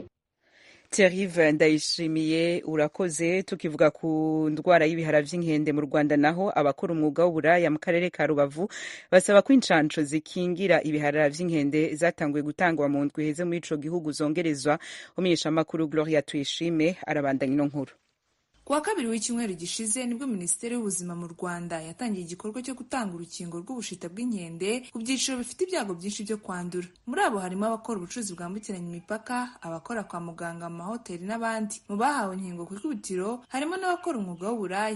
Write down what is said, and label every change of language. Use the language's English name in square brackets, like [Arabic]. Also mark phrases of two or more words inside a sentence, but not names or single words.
[Rundi] Thierry Ndayishimiye urakoze. Tukivuga ku ndwara y'ibihara vy'inkende mu Rwanda naho abakora umwuga w'uburaya mu karere ka Rubavu basaba ko incanco zikingira ibihara vy'inkende zatanguye gutangwa mu ndwi heze muri ico gihugu zongerezwa. Umumenyeshamakuru Gloria Tuyishime arabandanya ino nkuru. [Kinyarwanda] Kuwa kabiri w'icyumweru gishize nibwo Minisiteri y'Ubuzima mu Rwanda yatangiye igikorwa cyo gutanga urukingo rw'ubushita bw'inkende ku byiciro bifite ibyago byinshi byo kwandura. Muri abo harimo abakora ubucuruzi bwambukiranya imipaka, abakora kwa muganga, mu mahoteli n'abandi. Mu bahawe inkingo ku ikubitiro harimo n'abakora umwuga w'uburaya.